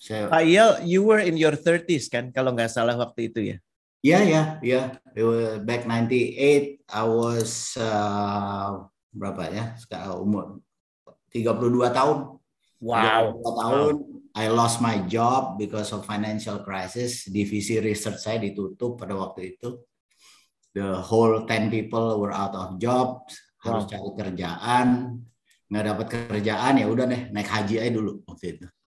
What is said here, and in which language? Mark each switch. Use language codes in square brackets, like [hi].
[id] Pak Iyal, [en] you were in your 30s [id] kan kalau nggak salah waktu itu ya? [en] Yeah. Back 98, I was [id] berapa ya? Umur 32 tahun. Wow. 32 tahun. [en] I lost my job because of financial crisis. [id] Divisi research saya ditutup pada waktu itu. [en] The whole 10 people were out of jobs. [id] Harus cari kerjaan. Nggak dapat kerjaan, ya udah deh naik haji aja dulu waktu itu.